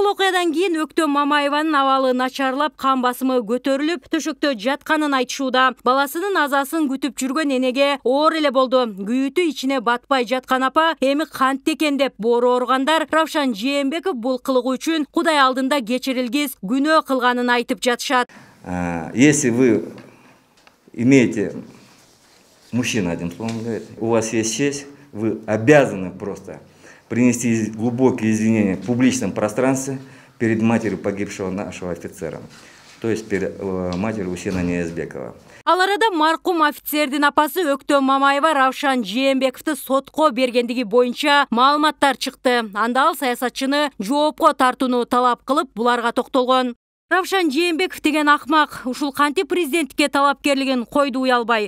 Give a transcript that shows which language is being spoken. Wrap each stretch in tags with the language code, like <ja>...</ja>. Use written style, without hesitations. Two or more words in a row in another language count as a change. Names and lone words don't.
<ky>Бул окуядан кийин Өктөм Мамаеванын абалы начарлап, кан басымы көтөрүлүп, төшөктө жатканын айтышууда. Баласынын азасын күтүп жүргөн энеге оор эле болду. Күйүтү ичине батпай жаткан апа эми кантты экен деп боору ооругандар Равшан Жээнбеков бул кылыгы үчүн Кудай алдында кечирилгис күнөө кылганын айтып жатышат.</ky> <ru>Если вы имеете мужчина, одним словом говорит, у вас есть честь, вы обязаны просто принести глубокие извинения в публичном пространстве перед матерью погибшего нашего офицера, то есть перед матерью Үсена Ниязбекова.</ru> <ky>Ал арада маркум офицердин апасы Өктөм Мамаева Равшан Жээнбековду сотко бергендиги боюнча маалыматтар чыкты. Анда ал саясатчыны жоопко тартууну талап кылып, буларга токтолгон. Равшан Жээнбеков деген акмак ушул кантип президенттикке талапкерлигин койду уялбай.</ky>